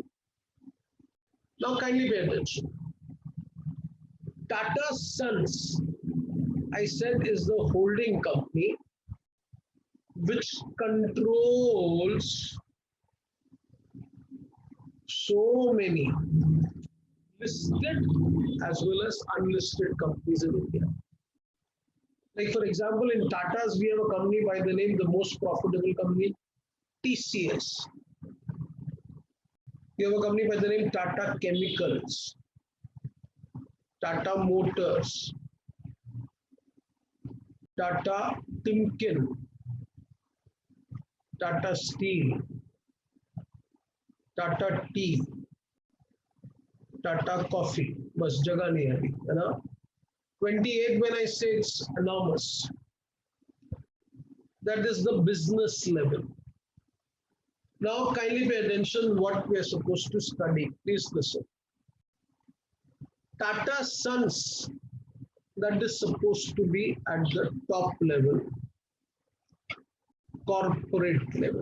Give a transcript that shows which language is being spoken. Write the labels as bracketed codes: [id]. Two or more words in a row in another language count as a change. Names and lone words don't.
[en] Now kindly pay attention. Tata Sons, I said, is the holding company which controls so many listed as well as unlisted companies in India. Like for example, in Tata's, we have a company by the name, the most profitable company, TCS. We have a company by the name Tata Chemicals, Tata Motors, Tata Timken, Tata Steel, Tata Tea, Tata Coffee. [hi] बस जगह नहीं है, है ना? [en] 28 when I say it's enormous. That is the business level. Now kindly pay attention what we are supposed to study. Please listen. Tata Sons, that is supposed to be at the top level, corporate level.